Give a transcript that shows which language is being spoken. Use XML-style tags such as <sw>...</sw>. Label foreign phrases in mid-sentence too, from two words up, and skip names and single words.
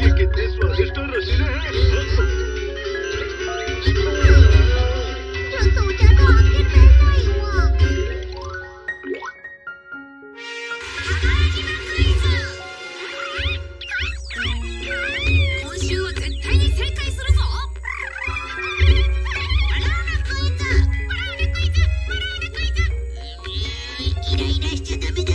<hi>ये कितने स्वादिष्ट और रसीले हैं। जो सोचा था आखिर वैसा ही हुआ।</hi> <ja>今週は絶対に正解するぞ。イライラしちゃダメだ。</ja>